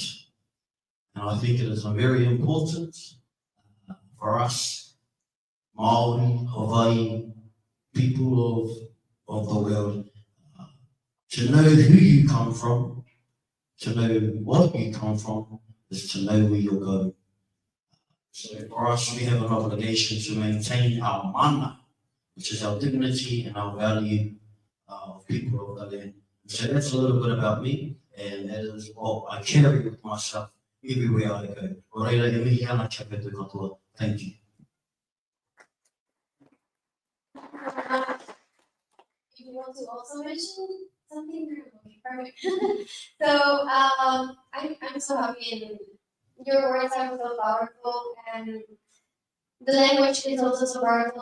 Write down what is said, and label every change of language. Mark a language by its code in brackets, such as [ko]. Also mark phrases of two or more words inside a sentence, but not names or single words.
[en] And I think it is very important for us, Māori, Hawaii, people of the world, to know who you come from, to know what you come from, is to know where you're going. So for us, we have an obligation to maintain our mana, which is our dignity and our value of people of the land. So that's a little bit about me, and that is what I carry with myself everywhere I go. [mi] Oreira e mihi ana kia koutou katoa. [en] Thank you. If you want to also mention something, okay, perfect. So I'm so happy, and your words are so powerful, and the language is also so powerful.